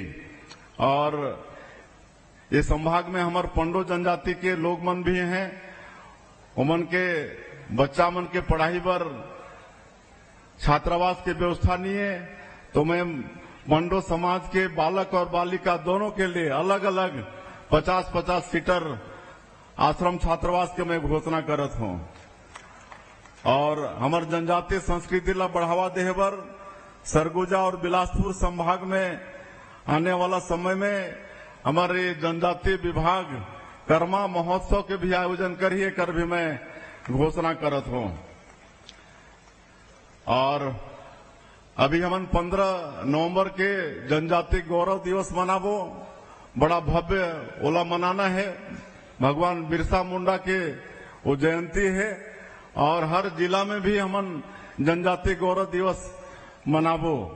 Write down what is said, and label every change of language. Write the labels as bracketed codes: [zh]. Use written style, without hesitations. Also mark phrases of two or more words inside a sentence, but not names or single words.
[hne] और ये संभाग में हमारे पंडो जनजाति के लोग मन भी हैं, उमन के बच्चा मन के पढ़ाई पर छात्रावास की व्यवस्था नहीं है, तो मैं पंडो समाज के बालक और बालिका दोनों के लिए अलग अलग 50-50 सीटर आश्रम छात्रावास के मैं घोषणा करत हूं। और हमारे जनजातीय संस्कृति ला बढ़ावा देहे बर सरगुजा और बिलासपुर संभाग में आने वाला समय में हमारे जनजातीय विभाग कर्मा महोत्सव के भी आयोजन करिए कर भी मैं घोषणा करत हूं। और अभी हम 15 नवंबर के जनजातीय गौरव दिवस मनाबो, बड़ा भव्य ओला मनाना है। भगवान बिरसा मुंडा के वो जयंती है और हर जिला में भी हम जनजातीय गौरव दिवस मनाबो।